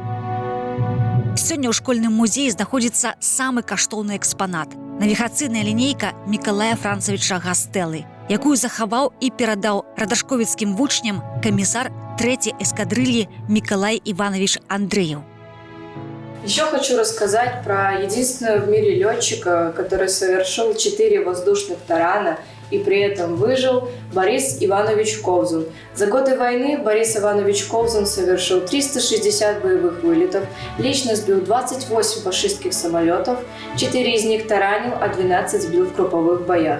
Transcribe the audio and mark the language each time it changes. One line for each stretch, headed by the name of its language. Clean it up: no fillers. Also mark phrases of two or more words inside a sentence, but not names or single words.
Belarusian: Сёння ў школьным музеі знаходзіцца самы каштоўны экспанат – навігацыйная лінейка Мікалая Францевіча Гастэллы, якую захаваў і перадаў радашковіцкім вучням камісар 3-й эскадрыльі Мікалай Іванович Андрэеў.
Russian: Еще хочу рассказать про единственного в мире летчика, который совершил 4 воздушных тарана и при этом выжил, Борис Иванович Ковзун. За годы войны Борис Иванович Ковзун совершил 360 боевых вылетов, лично сбил 28 фашистских самолетов, 4 из них таранил, а 12 сбил в групповых боях.